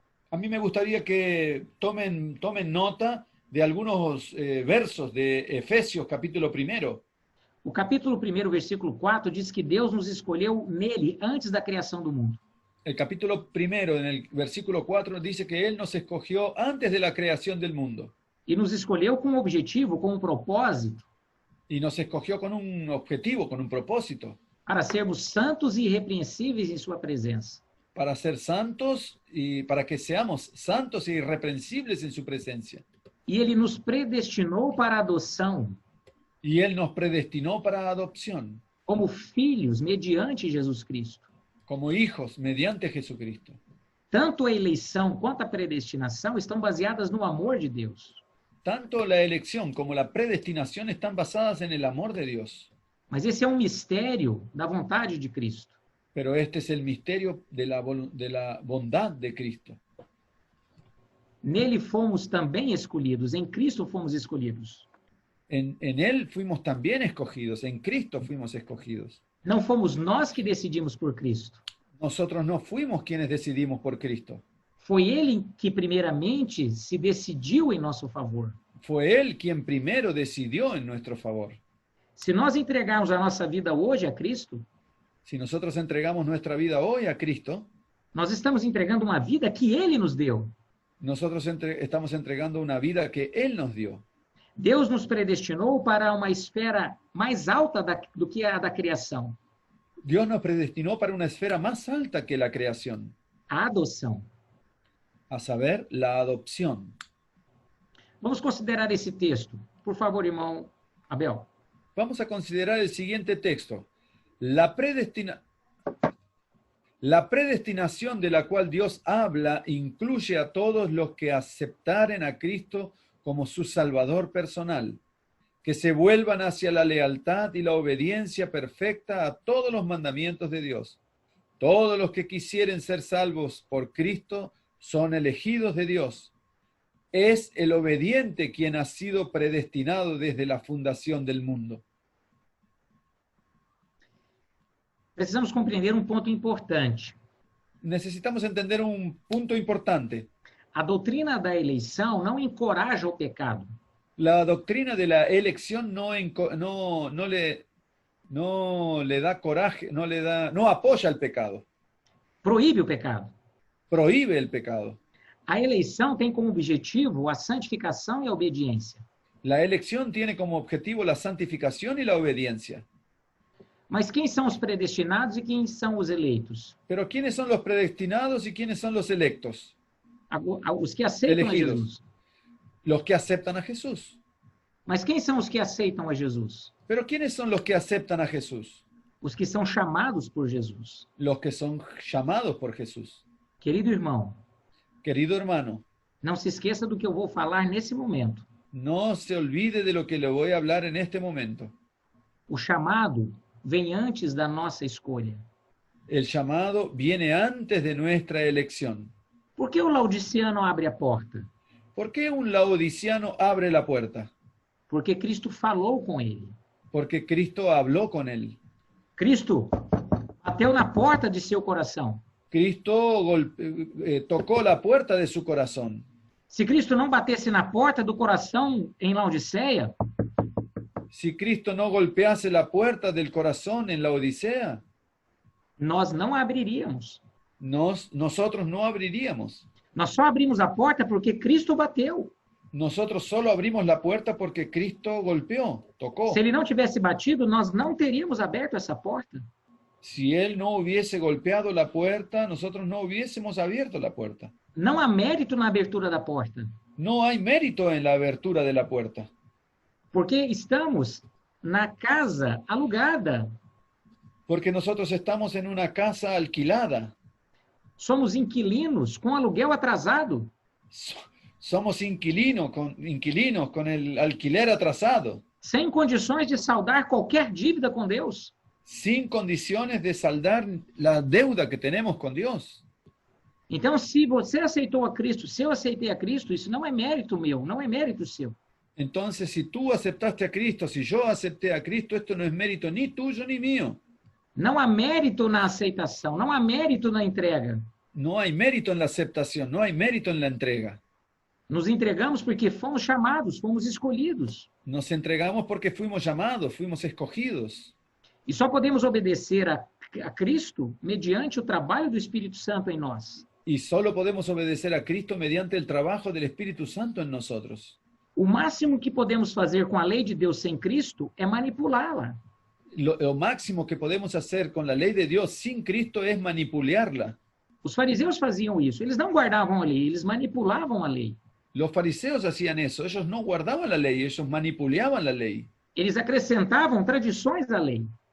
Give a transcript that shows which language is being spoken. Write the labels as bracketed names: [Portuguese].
[Spanish] A mí me gustaría que tomen nota de algunos versos de Efesios capítulo 1. [Portuguese] O capítulo 1, versículo 4, diz que Deus nos escolheu nele antes da criação do mundo. [Spanish] El capítulo 1, en el versículo 4, dice que Él nos escogió antes de la creación del mundo. [Portuguese] E nos escolheu com um objetivo, com um propósito, [Spanish] Y nos escogió con un objetivo, con un propósito, [Portuguese] para sermos santos e irrepreensíveis em sua presença. [Spanish] para ser santos y para que seamos santos e irreprensibles en su presencia. [Portuguese] E ele nos predestinou para a adoção, [Spanish] Y Él nos predestinó para adopción, [Portuguese] como filhos, mediante Jesus Cristo. [Spanish] como hijos, mediante Jesucristo. [Portuguese] Tanto a eleição quanto a predestinação estão baseadas no amor de Deus. [Spanish] Tanto la elección como la predestinación están basadas en el amor de Dios. [Portuguese] Mas esse é um mistério da vontade de Cristo. [Spanish] Pero este es el misterio de la bondad de Cristo. [Portuguese] Nele fomos também escolhidos, em Cristo fomos escolhidos. [Spanish] En Él fuimos también escogidos, en Cristo fuimos escogidos. [Portuguese] Não fomos nós que decidimos por Cristo. [Spanish] Nosotros no fuimos quienes decidimos por Cristo. [Portuguese] Foi ele que primeiramente se decidiu em nosso favor. [Spanish] Fue Él quien primero decidió en nuestro favor. [Portuguese] Se nós entregarmos a nossa vida hoje a Cristo, [Spanish] Si nosotros entregamos nuestra vida hoy a Cristo, [Portuguese] nós estamos entregando uma vida que Ele nos deu. [Spanish] nosotros estamos entregando una vida que Él nos dio. [Portuguese] Deus nos predestinou para uma esfera mais alta do que a da criação, [Spanish] Dios nos predestinó para una esfera más alta que la creación, [Portuguese] a adoção. [Spanish] a saber, la adopción. [Portuguese] Vamos considerar esse texto. Por favor, irmão Abel. [Spanish] Vamos a considerar el siguiente texto. La predestinación de la cual Dios habla incluye a todos los que aceptaren a Cristo como su Salvador personal, que se vuelvan hacia la lealtad y la obediencia perfecta a todos los mandamientos de Dios. Todos los que quisieren ser salvos por Cristo son elegidos de Dios. Es el obediente quien ha sido predestinado desde la fundación del mundo. [Portuguese] Precisamos compreender um ponto importante. [Spanish] Necesitamos entender un punto importante. [Portuguese] A doutrina da eleição não encoraja o pecado. [Spanish] La doctrina de la elección no le da coraje, no apoya el pecado, [Portuguese] Proíbe o pecado. [Spanish] prohíbe el pecado. [Portuguese] A eleição tem como objetivo a santificação e a obediência. [Spanish] La elección tiene como objetivo la santificación y la obediencia. [Portuguese] Mas quem são os predestinados e quem são os eleitos? [Spanish] Pero ¿quiénes son los predestinados y quiénes son los electos? [Portuguese] Os que aceitam a [Spanish] Elegidos. [Portuguese] Jesus. [Spanish] Los que aceptan a Jesús. [Portuguese] Mas quem são os que aceitam a Jesus? [Spanish] Pero ¿quiénes son los que aceptan a Jesús? [Portuguese] Os que são chamados por Jesus. [Spanish] Los que son llamados por Jesús. [Portuguese] Querido irmão, [Spanish] Querido hermano, [Portuguese] não se esqueça do que eu vou falar nesse momento. [Spanish] no se olvide de lo que le voy a hablar en este momento. [Portuguese] O chamado vem antes da nossa escolha. [Spanish] El llamado viene antes de nuestra elección. [Portuguese] Por que o laodiceano abre a porta? [Spanish] ¿Por qué un laodiciano abre la puerta? [Portuguese] Porque Cristo falou com ele. [Spanish] Porque Cristo habló con él. [Portuguese] Cristo bateu na porta de seu coração. [Spanish] Cristo tocó la puerta de su corazón. [Portuguese] Se Cristo não batesse na porta do coração em Laodiceia, [Spanish] Si Cristo no golpease la puerta del corazón en la Odisea, [Portuguese] nós não abriríamos. [Spanish] nosotros no abriríamos. [Portuguese] Nós só abrimos a porta porque Cristo bateu. [Spanish] Nosotros solo abrimos la puerta porque Cristo golpeó, tocó. [Portuguese] Se ele não tivesse batido, nós não teríamos aberto essa porta. [Spanish] Si Él no hubiese golpeado la puerta, nosotros no hubiésemos abierto la puerta. [Portuguese] Não há mérito na abertura da porta, [Spanish] No hay mérito en la abertura de la puerta, [Portuguese] porque estamos na casa alugada. [Spanish] porque nosotros estamos en una casa alquilada. [Portuguese] Somos inquilinos com aluguel atrasado. [Spanish] Somos inquilinos con el alquiler atrasado, [Portuguese] Sem condições de saldar qualquer dívida com Deus. [Spanish] sin condiciones de saldar la deuda que tenemos con Dios. [Portuguese] Então, se você aceitou a Cristo, se eu aceitei a Cristo, isso não é mérito meu, não é mérito seu. [Spanish] Entonces, si tú aceptaste a Cristo, si yo acepté a Cristo, esto no es mérito ni tuyo ni mío. [Portuguese] Não há mérito na aceitação, não há mérito na entrega. [Spanish] No hay mérito en la aceptación, no hay mérito en la entrega. [Portuguese] Nos entregamos porque fomos chamados, fomos escolhidos. [Spanish] Nos entregamos porque fuimos llamados, fuimos escogidos. [Portuguese] E só podemos obedecer a Cristo mediante o trabalho do Espírito Santo em nós. [Spanish] Y solo podemos obedecer a Cristo mediante el trabajo del Espíritu Santo en nosotros. [Portuguese] O máximo que podemos fazer com a lei de Deus sem Cristo é manipulá-la. [Spanish] Lo máximo que podemos hacer con la ley de Dios sin Cristo es manipularla. [Portuguese] Os fariseus faziam isso. Eles não guardavam a lei, eles manipulavam a lei. [Spanish] Los fariseos hacían eso, ellos no guardaban la ley, ellos manipulaban la ley. [Portuguese] Eles acrescentavam tradições à lei.